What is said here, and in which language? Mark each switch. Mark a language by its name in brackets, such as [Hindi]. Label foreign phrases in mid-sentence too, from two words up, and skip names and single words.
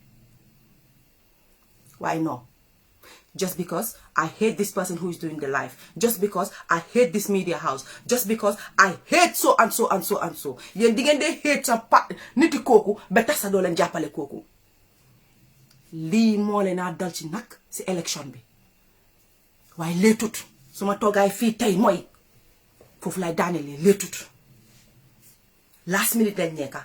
[English] Why no? Just because I hate this person who is doing the live. Just because I hate this media house. Just because I hate so and so and so and so. [Wolof] Yen di ngeen de hate sa niti kooku ba tax sa doo leen jàppale kooku. Lii moo leen a dal ci nag si élection bi. waaye leetut suma toogaay fii tey mooy foofu lay daanelee leetut. [English] Last minute [Wolof] lañ nekka.